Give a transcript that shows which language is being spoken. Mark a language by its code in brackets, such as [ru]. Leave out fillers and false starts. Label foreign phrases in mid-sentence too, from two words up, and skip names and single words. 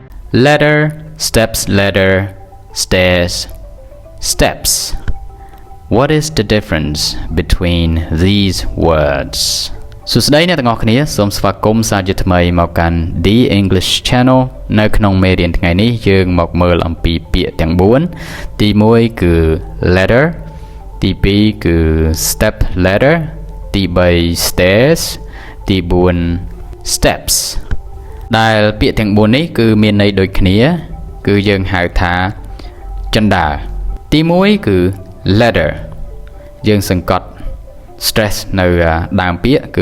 [en] ladder steps ladder stairs steps What is the difference between these words [km] សួស្តីអ្នកទាំងអស់គ្នាសូមស្វាគមន៍សាជាថ្មីមកកាន់ The English Channel នៅក្នុងមេរៀនថ្ងៃនេះយើងមកមើលអំពីពាក្យទាំង4ទី1គឺ ladder ទី2គឺ step ladder ទី3 stairs ទី4 steps ដែលពាក្យទាំង4នេះគឺមានន័យដូចគ្នាគឺយើងហៅថាជណ្ដើរទី1គឺ ladder យើងសង្កត់ stress នៅដើមពាក្យគឺ